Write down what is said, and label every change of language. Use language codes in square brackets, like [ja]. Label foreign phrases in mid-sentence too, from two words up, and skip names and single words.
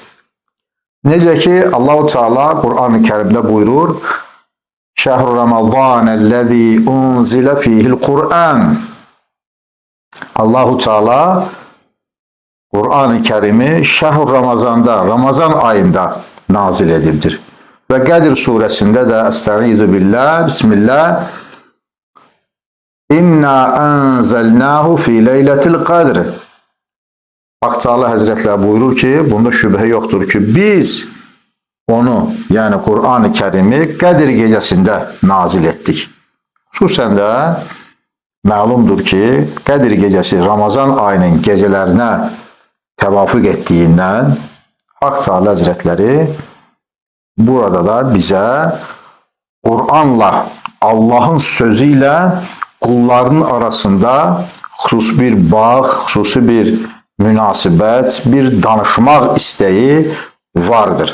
[az] Necə ki, Allah-u Teala Qur'an-ı Kərimdə buyurur, [ar] شهر رمضان الذي أنزل فيه القرآن. [az] Allah-u Teala Qur'an-ı Kərimi Şəhr Ramazanda, Ramazan ayında nazil edibdir. Və Qədir surəsində də [ar] أستعيذ بالله بسم الله إنا أنزلناه في ليلة القدر. [az] Hak Teala Həzrətləri buyurur ki, bunda şübhə yoxdur ki, biz onu, yəni Qur'an-ı Kərimi Qədir gecəsində nazil etdik. Xüsusən də məlumdur ki, Qədir gecəsi Ramazan ayının gecələrinə təvafüq etdiyindən Hak Teala Həzrətləri burada da bizə Qur'anla, Allahın sözü ilə qulların arasında xüsusi bir bağ, xüsusi bir münasibət, bir danışmaq istəyi vardır.